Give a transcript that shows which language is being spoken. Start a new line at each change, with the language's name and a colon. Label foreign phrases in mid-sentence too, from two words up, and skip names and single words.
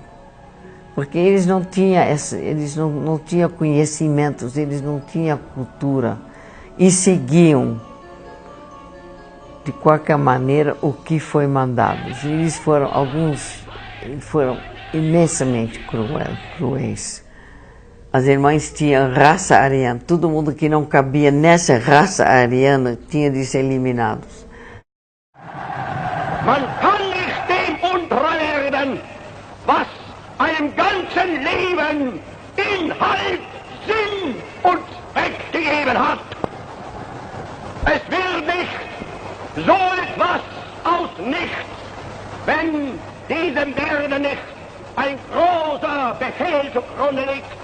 Portuguese: Porque eles não tinham, não tinham conhecimentos, eles não tinham cultura e seguiam, de qualquer maneira, o que foi mandado. Eles foram, alguns foram imensamente cruéis. As irmãs tinham raça ariana, todo mundo que não cabia nessa raça ariana tinha de ser eliminado.
German: Man kann nicht dem untreu werden, was einem ganzen Leben Inhalt, Sinn und Zweck gegeben hat. Es wird nicht so etwas aus nichts, wenn diesem Werden nicht ein großer Befehl zugrunde liegt.